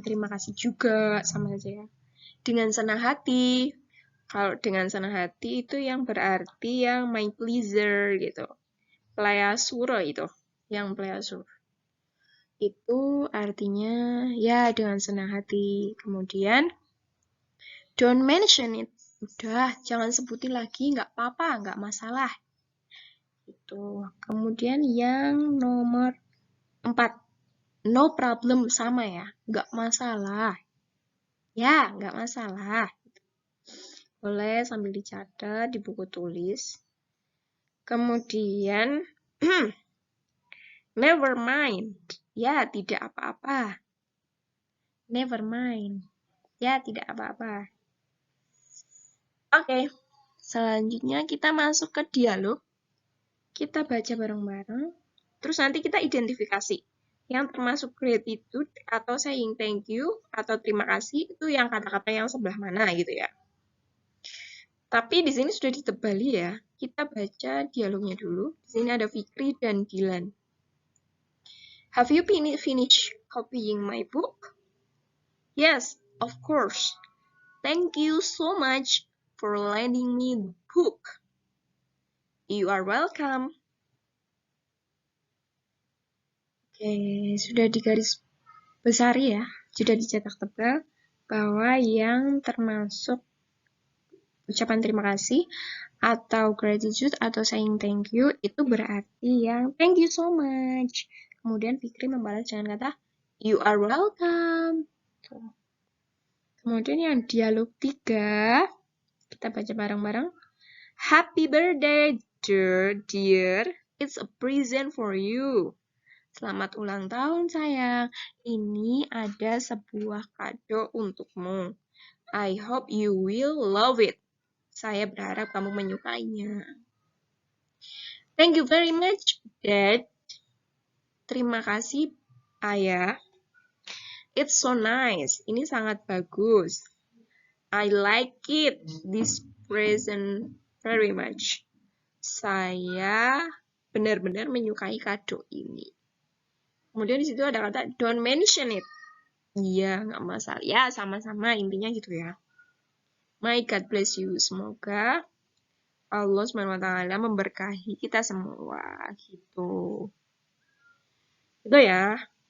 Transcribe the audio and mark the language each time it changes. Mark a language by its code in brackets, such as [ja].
[id] Terima kasih juga, sama saja ya. Dengan senang hati. Kalau dengan senang hati itu yang berarti yang [en] my pleasure [id] gitu. Pleasure itu. Yang pleasure. Itu artinya ya dengan senang hati. [en] Kemudian, don't mention it. [id] Udah, jangan sebutin lagi, nggak apa-apa, nggak masalah. Itu. Kemudian yang nomor 4. [en] No problem, [id] sama ya, nggak masalah. Ya, nggak masalah. Boleh sambil dicatat di buku tulis. [en] Kemudian, never mind. [id] Ya, tidak apa-apa. [en] Never mind. [id] Ya, tidak apa-apa. Oke, selanjutnya kita masuk ke dialog. Kita baca bareng-bareng. Terus nanti kita identifikasi. Yang termasuk gratitude atau [en] saying thank you [id] atau terima kasih itu yang kata-kata yang sebelah mana gitu ya. Tapi di sini sudah ditebali ya. Kita baca dialognya dulu. Di sini ada Fikri dan Dilan. [en] Have you finished copying my book? Yes, of course. Thank you so much for lending me the book. You are welcome. [id] Oke, sudah digaris besari ya. Sudah dicetak tebal bahwa yang termasuk ucapan terima kasih atau gratitude atau saying thank you itu berarti yang [en] thank you so much. [id] Kemudian Fikri membalas dengan kata [en] you are welcome. [id] Tuh. Kemudian yang dialog 3, kita baca bareng-bareng. [en] Happy birthday, dear. It's a present for you. [id] Selamat ulang tahun, sayang. Ini ada sebuah kado untukmu. [en] I hope you will love it. [id] Saya berharap kamu menyukainya. [en] Thank you very much, Dad. [id] Terima kasih, Ayah. [en] It's so nice. [id] Ini sangat bagus. [en] I like it, this present very much. [id] Saya benar-benar menyukai kado ini. Kemudian di situ ada kata [en] don't mention it. [id] Iya, nggak masalah. Ya, sama-sama intinya gitu ya. [en] My God bless you. [id] Semoga Allah SWT memberkahi kita semua gitu. Itu ya.